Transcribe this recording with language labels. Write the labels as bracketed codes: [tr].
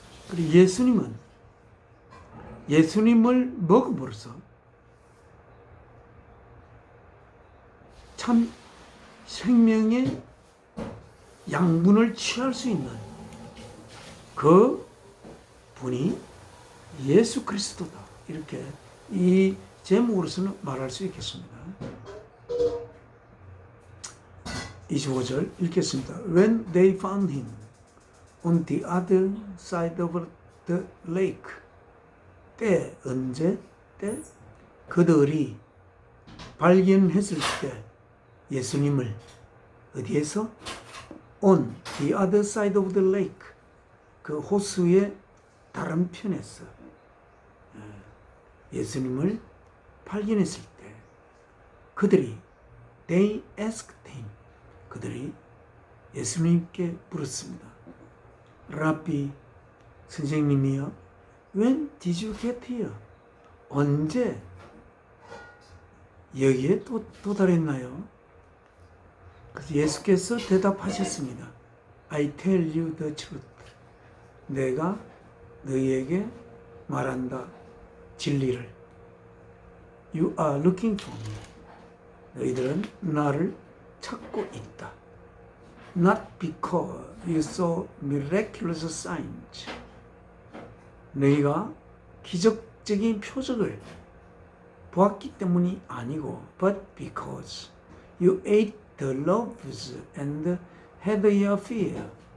[ko] 그리고 예수님을 먹음으로써 참 생명의 양분을 취할 수 있는 그 분이 예수 그리스도다. 이렇게 이 제목으로서는 말할 수 있겠습니다. 25절 읽겠습니다. [en] When they found him on the other side of the lake. [ko] 언제? 그들이 발견했을 때 예수님을 어디에서? [en] On the other side of the lake. [ko] 그 호수의 다른 편에서 예수님을 발견했을 때 그들이 [en] they asked him. [ko] 그들이 예수님께 물었습니다. 라비, 선생님이요. [en] When did you get here? [ko] 언제 여기에 도달했나요? 그래서 예수께서 대답하셨습니다. [en] I tell you the truth. [ko] 내가 너희에게 말한다. 진리를. [en] You are looking for me. [ko] 너희들은 나를 찾고 있다. [en] Not because you saw miraculous signs. [ko] 너희가 기적적인 표적을 보았기 때문이 아니고 [en] but because you ate the loaves and had your fill.